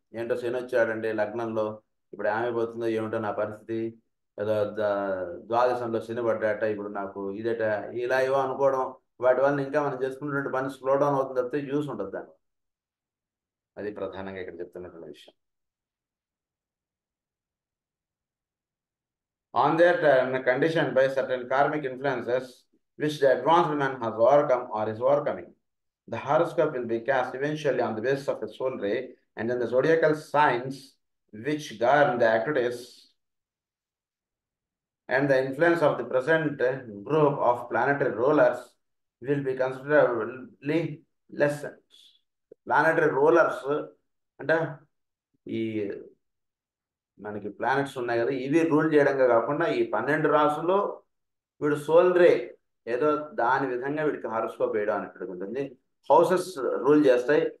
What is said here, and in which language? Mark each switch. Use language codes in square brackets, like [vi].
[te] ఏంటో శని వచ్చాడంటే లగ్నంలో ఇప్పుడు ఏమైపోతుందో ఏమిటో నా పరిస్థితి, ఏదో ద్వాదశంలో శని పడ్డాట, ఇప్పుడు నాకు ఇదేట, ఇలా ఏవో అనుకోవడం, వాటి వల్ల ఇంకా మనం చేసుకున్నటువంటి పని స్లో డౌన్ అవుతుంది తప్పితే యూస్ ఉంటుంది దాన్ని. అది ప్రధానంగా ఇక్కడ చెప్తున్నటువంటి విషయం. [en] On that condition by certain karmic influences which the advanced man has overcome or is overcoming, the horoscope will be cast eventually on the basis of the solar ray and then the zodiacal signs which govern the activities and the influence of the present group of planetary rulers will be considerably lessened. [te] Planetary rulers అంటే ఈ మనకి planets ఉన్నాయి కదా, ఇవి rule చేయడంగా కాకుండా ఈ 12 రాసులు వీడు సోల్ రే ఏదో దాని విధంగా వీడికి హారోస్కోప్ వేయడం అనేటువంటి ఉంటుంది. హౌసెస్ రూల్ చేస్తాయి.